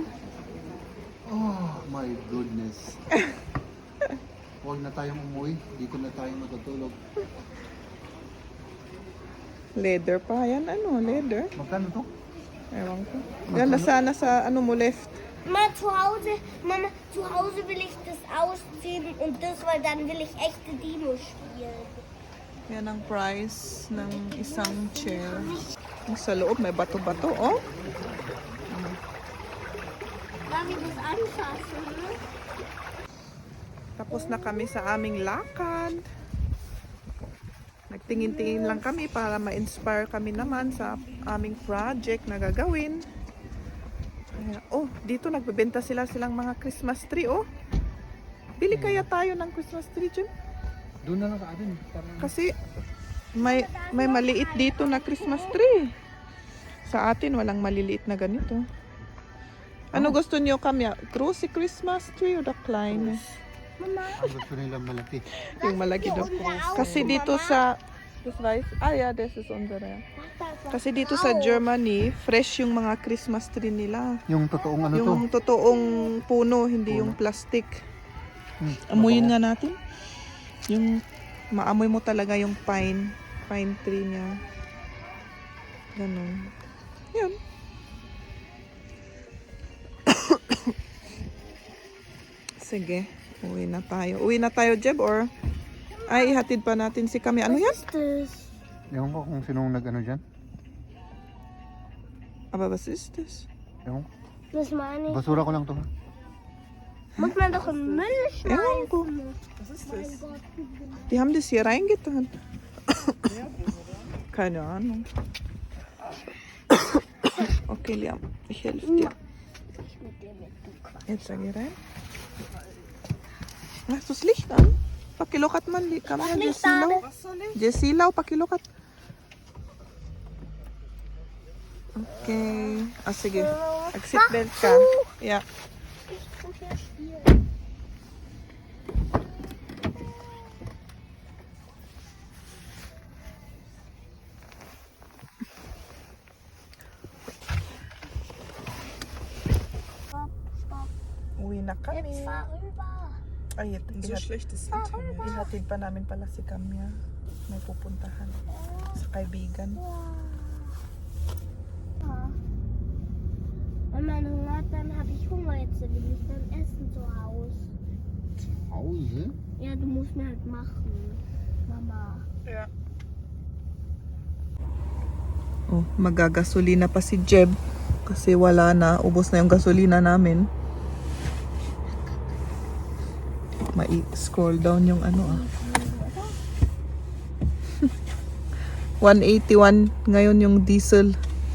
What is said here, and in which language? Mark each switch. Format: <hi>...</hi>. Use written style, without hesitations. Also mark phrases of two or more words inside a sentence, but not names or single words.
<en>Oh my goodness.</en> <tl>Huwag na tayong umuwi. Dito na tayo matutulog. Leather pa. Yan ano, leather. Magkano to? Ewan ko. Yan, nasana sa ano mo left. Mama,</tl> <de>zu Hause will ich das ausziehen und das, weil dann will ich echte Dino spielen.</de> <tl>Yan ang price ng isang chair. Yung sa loob, may bato-bato, oh.</tl> <de>Darf ich das anfassen? Ne?</de> <tl>Tapos na kami sa aming lakad. Nagtingin-tingin lang kami para ma-inspire kami naman sa aming project na gagawin. Kaya, oh, dito nagbebenta silang mga Christmas tree, oh. Bili kaya tayo ng Christmas tree, Jim? Doon na lang ka atin. Kasi may maliit dito na Christmas tree. Sa atin, walang maliliit na ganito. Ano gusto niyo kami? Cruci Christmas tree o the kleine? Mama, Ang gusto nilang malaki. Yung malaki daw. Kasi dito sa...</tl> <de>Das weiß? Ah ja, das ist unsere.</de> <tl>Kasi dito sa Germany, fresh yung mga Christmas tree nila. Yung totoong ano to? Yung totoong puno, hindi yung plastic. Amuyin nga natin. Yung maamoy mo talaga yung pine tree niya. Ganun. Yan. Sige, uwi na tayo. Uwi na tayo, Jeb, or ay ihatid pa natin si Kami. Ano yan?</tl> <de>was ist das?</de> <tl>Ewan ko kung sinong nag-ano dyan.</tl> <de>Aber was ist das?</de> <tl>Ewan ko.</tl> <de>Das meine ich.</de> <tl>Basura ko lang to.</tl> <de>Muss man doch im Müll</de> <tl>Ewan ko.</tl> <de>schmeißen. Was ist Mein das? Gott. Die haben das hier reingetan. Keine Ahnung. Okay, Liam, ich helfe dir. Ich mit dir mit, du Quatsch. Jetzt sag ich rein. Hast du das Licht an?</de> <tl>Pakilokat man, kami na Licht Jesilaw. Jesilaw, pakilokat. Okay. Ah, sige. Mag-seatbelt ka.</tl> <en>Yeah.</en> <de>Ich kann hier spielen. Stopp, stopp.</de> <tl>Uwi na kami.</tl> <de>Jetzt fahr rüber.</de> <tl>Ay,</tl> <de>So schlecht ist Internet.</de> <tl>ihatid pa namin pala si Kamya. May pupuntahan sa kaibigan.</tl> <de>Ja. Wenn man Hunger hat, dann habe ich Hunger. Jetzt will ich dann essen zu Hause. Hause? Ja, du musst mir halt machen, Mama.</de> <en>Yeah.</en> <tl>Oh, magagasolina pa si Jeb kasi wala na, ubos na yung gasolina namin.</tl> <en>scroll down</en> <tl>yung ano ah. 181 ngayon yung diesel.</tl>